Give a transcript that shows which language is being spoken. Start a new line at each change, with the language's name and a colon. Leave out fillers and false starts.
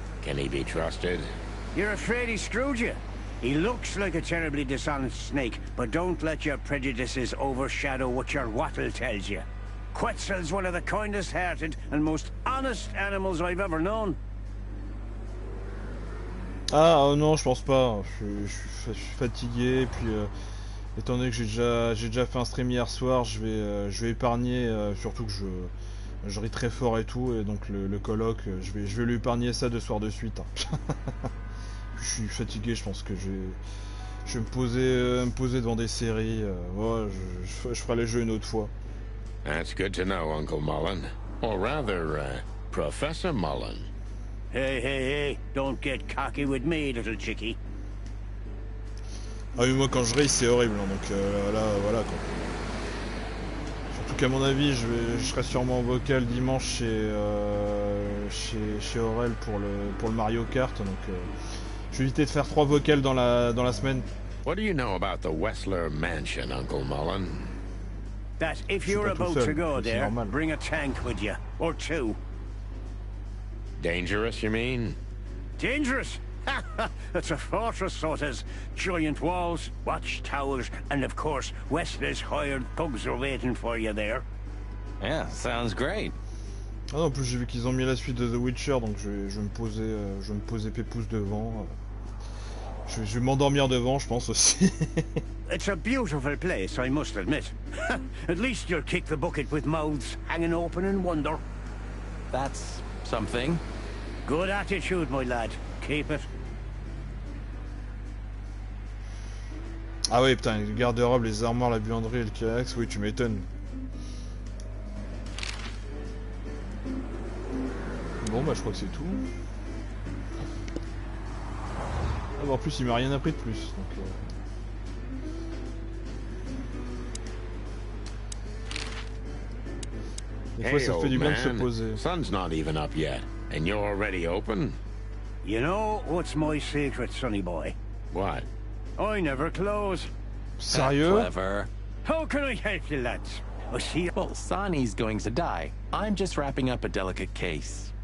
English: Can he be trusted? You're afraid he screwed you? He looks like a terribly dishonest snake, but don't let your prejudices overshadow what your wattle tells you. Quetzal's one of the kindest-hearted and most honest animals I've ever known.
French: Ah non, je pense pas. Je suis fatigué, puis étant donné que j'ai déjà fait un stream hier soir, je vais épargner, surtout que je ris très fort et tout, et donc le coloc, je vais lui épargner ça 2 soirs de suite. Hein. Je suis fatigué, je pense que je vais me poser devant des séries. Ouais, je ferai les jeux une autre fois.
English: That's good to know, Uncle Mullen. Or rather, Professor Mullen. Hey, hey, hey, don't get cocky with me, little chickie.
French: Ah oui, moi quand je ris c'est horrible, hein, donc là voilà quoi. Surtout qu'à mon avis je serai sûrement en vocal dimanche chez Aurel pour le Mario Kart, donc je vais éviter de faire 3 vocals dans la semaine.
English: What do you know about the Wessler Mansion, Uncle Mullen? That if you're about to go there, bring a tank with you, or 2. Dangerous, you mean? Dangerous? It's a fortress, so it has giant walls, watchtowers, and of course, Wessler's hired thugs are waiting for you there. Yeah, sounds great.
French: Ah non, en plus j'ai vu qu'ils ont mis la suite de The Witcher, donc je vais me poser pépouze devant. Je vais m'endormir devant, je pense aussi.
English: It's a beautiful place, I must admit. At least you'll kick the bucket with mouths hanging open in wonder. That's something. Good attitude, my lad. Keep it.
French: Ah oui, putain, le garde-robe, les armoires, la buanderie et le Kyrax, oui, tu m'étonnes. Bon, bah je crois que c'est tout. Ah, bah, en plus, il m'a rien appris de plus, donc... Des fois, ça fait du bien de se poser.
English: Sun's not even up yet, and you're already open? You know what's my secret, sonny boy? What? I never close.
French: Sérieux?
English: Clever. How can I help you, lads? I see. Well, Sonny's going to die. I'm just wrapping up a delicate case.